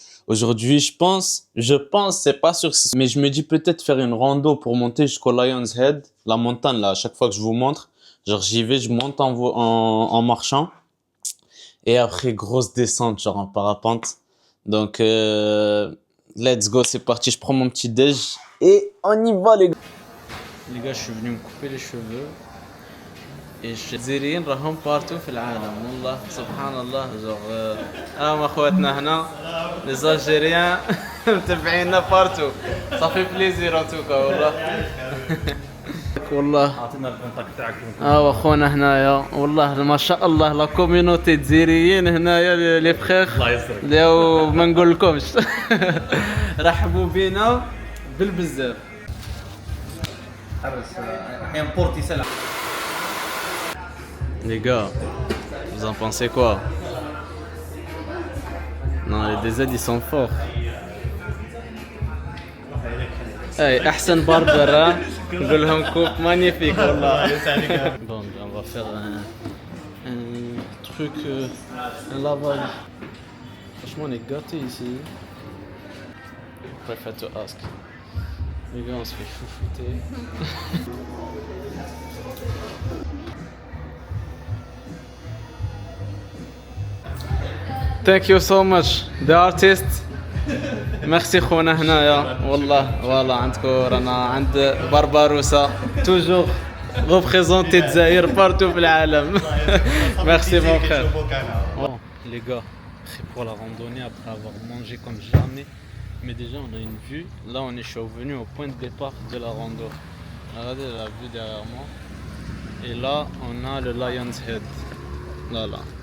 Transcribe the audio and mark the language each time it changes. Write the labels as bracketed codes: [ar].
[fr] Aujourd'hui, je pense, c'est pas sûr, mais je me dis peut-être faire une rando pour monter jusqu'au Lion's Head, la montagne là. À chaque fois que je vous montre, genre j'y vais, je monte en marchant, et après grosse descente, genre en parapente. Donc [en] let's go, [fr] c'est parti. Je prends mon petit déj et on y va les gars. Les gars, je suis venu me couper les cheveux. [ar] Et الجزائريين راهم بارتو في العالم والله سبحان الله جوغ ما اخواتنا هنا لي زالجيريان متبعينا بارتو صافي بليزير ان توكا والله والله اعطينا الكونتاكت تاعك واخونا هنايا والله ما شاء الله لا كوميونيتي الجزائريين هنايا لي فخير الله يسرك اللي ما نقولكمش رحبوا بينا بالبزاف حرس احيانا بورتي سلع. [fr] Les gars, vous en pensez quoi? Non, les DZ ils sont forts. [ar] Hey, أحسن بربرة نقول لهم [fr] coupe magnifique [ar] والله. [fr] Bon, on va faire un truc, un lavage. Franchement, on est gâtés ici. [en] Prefer to ask. [fr] Les gars, on se fait chouchouter. [en] Thank you so much, the artist. [ar] Merci خونا هنايا والله والله عندكم رانا عند بربروسا توجور représenter الجزائر partout في العالم. [fr] Merci mon frère. Bon, les gars, prêts pour la randonnée après avoir mangé comme jamais. Mais déjà on a une vue. Là on est venu au point de départ de la rando. Regardez la vue derrière moi. Et là on a le Lion's Head. Là.